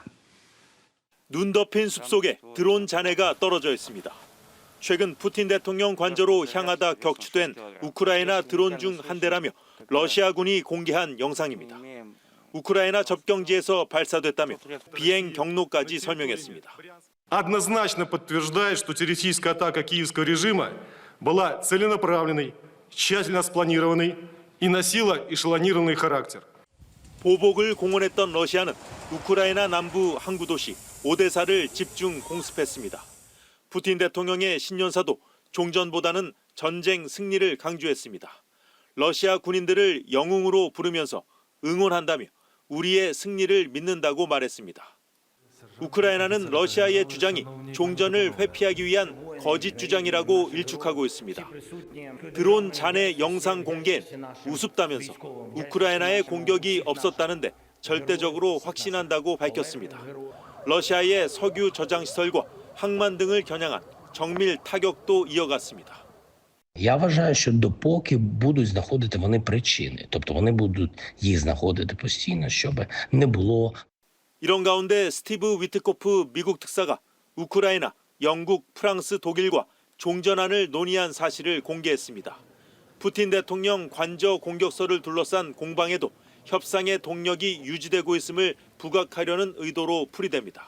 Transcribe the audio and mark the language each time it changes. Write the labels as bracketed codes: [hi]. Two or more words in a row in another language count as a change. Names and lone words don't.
[ko] 눈 덮인 숲속에 드론 잔해가 떨어져 있습니다. 최근 푸틴 대통령 관저로 향하다 격추된 우크라이나 드론 중 한 대라며 러시아군이 공개한 영상입니다. 우크라이나 접경지에서 발사됐다며 비행 경로까지 설명했습니다. [ru] Однозначно подтверждает, что террористическая атака киевского режима была целенаправленной, тщательно спланированной и носила эшелонированный характер. [ko] 보복을 공언했던 러시아는 우크라이나 남부 항구 도시 오데사를 집중 공습했습니다. 푸틴 대통령의 신년사도 종전보다는 전쟁 승리를 강조했습니다. 러시아 군인들을 영웅으로 부르면서 응원한다며 우리의 승리를 믿는다고 말했습니다. 우크라이나는 러시아의 주장이 종전을 회피하기 위한 거짓 주장이라고 일축하고 있습니다. 드론 잔해 영상 공개엔 우습다면서 우크라이나의 공격이 없었다는데 절대적으로 확신한다고 밝혔습니다. 러시아의 석유 저장 시설과 항만 등을 겨냥한 정밀 타격도 이어갔습니다. [uk] Я вважаю, що допоки будуть знаходити вони причини, тобто вони будуть їх знаходити постійно, щоб не було [ko] 이런 가운데 스티브 위트코프 미국 특사가 우크라이나, 영국, 프랑스, 독일과 종전안을 논의한 사실을 공개했습니다. 푸틴 대통령 관저 공격서를 둘러싼 공방에도 협상의 동력이 유지되고 있음을 부각하려는 의도로 풀이됩니다.